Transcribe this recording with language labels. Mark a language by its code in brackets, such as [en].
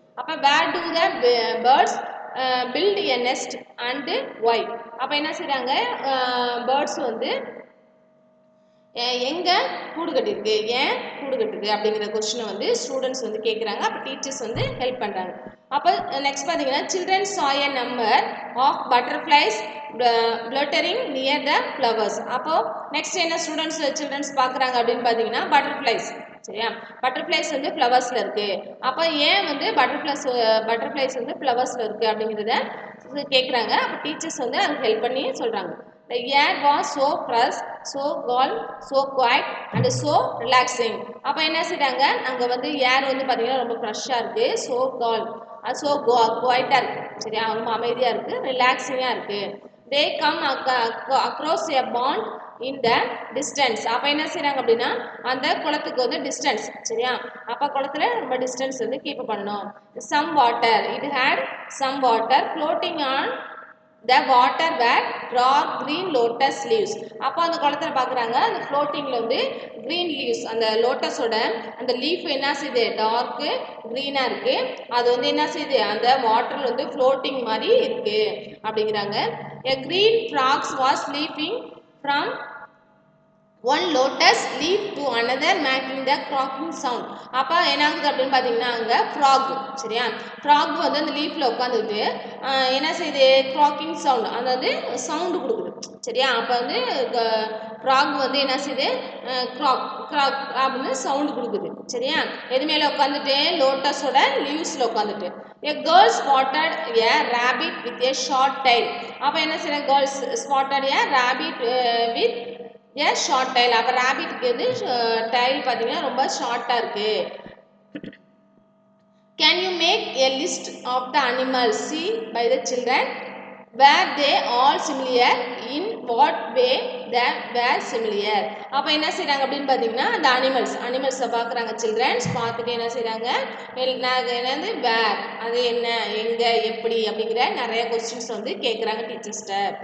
[en] அப்போ where do the birds build a nest and why. [ta] அப்போ என்ன செய்கிறாங்க, பேர்ட்ஸ் வந்து எங்கே கூடு கட்டிருக்கு, ஏன் கூடு கட்டுது அப்படிங்கிற கொஸ்டினை வந்து ஸ்டூடெண்ட்ஸ் வந்து கேட்குறாங்க. அப்போ டீச்சர்ஸ் வந்து ஹெல்ப் பண்ணுறாங்க. அப்போ நெக்ஸ்ட் பார்த்தீங்கன்னா [en] Children saw a number of butterflies fluttering near the flowers. [ta] அப்போ நெக்ஸ்ட் என்ன சில்ட்ரன்ஸ் பார்க்குறாங்க அப்படின்னு பார்த்தீங்கன்னா பட்டர்ஃப்ளைஸ். சரியா, பட்டர்ஃப்ளைஸ் வந்து ஃப்ளவர்ஸில் இருக்குது. அப்போ ஏன் வந்து பட்டர்ஃப்ளைஸ் வந்து ஃப்ளவர்ஸில் இருக்குது அப்படிங்கிறத கேட்குறாங்க. அப்போ டீச்சர்ஸ் வந்து அதுக்கு ஹெல்ப் பண்ணி சொல்கிறாங்க. [en] The air was so fresh, so calm, so quiet and so relaxing. [ta] அப்போ என்ன செய்றாங்க, அங்கே வந்து ஏர் வந்து பார்த்தீங்கன்னா ரொம்ப ஃப்ரெஷ்ஷாக இருக்குது, [en] so calm, [ta] so குவைட்டாக இருக்குது. சரியா, ரொம்ப அமைதியாக இருக்குது, ரிலாக்ஸிங்காக இருக்குது. [en] They come across a pond in the distance. [ta] அப்போ என்ன செய்கிறாங்க அப்படின்னா அந்த குளத்துக்கு வந்து டிஸ்டன்ஸ். சரியா, அப்போ குளத்துல ரொம்ப டிஸ்டன்ஸ் வந்து கீப் பண்ணணும். [en] Some water, it had some water floating on the water were dark green lotus leaves. [ta] அப்போ அந்த குளத்துல பார்க்குறாங்க அந்த ஃப்ளோட்டிங்கில் வந்து க்ரீன் லீவ்ஸ், அந்த லோட்டஸோட அந்த லீஃப் என்ன செய்யுது டார்க்கு க்ரீனாக இருக்குது. அது வந்து என்ன செய்யுது அந்த வாட்டரில் வந்து ஃப்ளோட்டிங் மாதிரி இருக்குது அப்படிங்கிறாங்க. [en] A green frog was leaping from one lotus leaf to another making the croaking sound. [ta] அப்போ என்ன ஆகுது அப்படின்னு பார்த்தீங்கன்னா அங்கே ஃப்ராக். சரியா, ஃப்ராக் வந்து அந்த லீஃபில் உட்காந்துட்டு என்ன செய்யுது க்ராக்கிங் சவுண்ட், அந்த வந்து சவுண்டு கொடுக்குது. சரியா, அப்போ வந்து ஃப்ராக் வந்து என்ன செய்யுது க்ராக் அப்படின்னு சவுண்டு கொடுக்குது. சரியா, எது மேலே உட்காந்துட்டு லோட்டஸோட லீவ்ஸில் உட்காந்துட்டு. [en] A girl spotted a rabbit with a short tail. [ta] அப்போ என்ன செய்யறாங்க, [en] Girls spotted a rabbit with a short tail. [ta] அப்போ rabbitக்கு வந்து tail பார்த்தீங்கன்னா ரொம்ப ஷார்ட்டாக இருக்கு. [en] Can you make a list of the animals seen by the children? Were they all similar? In what way they were similar? [ta] அப்போ என்ன செய்கிறாங்க அப்படின்னு பார்த்தீங்கன்னா அந்த அனிமல்ஸை பார்க்குறாங்க சில்ட்ரன்ஸ். பார்த்துட்டு என்ன செய்கிறாங்க, என்னது வேர், அது என்ன, எங்கே, எப்படி அப்படிங்கிற நிறைய கொஸ்டின்ஸ் வந்து கேட்குறாங்க டீச்சர்ஸ்கிட்ட.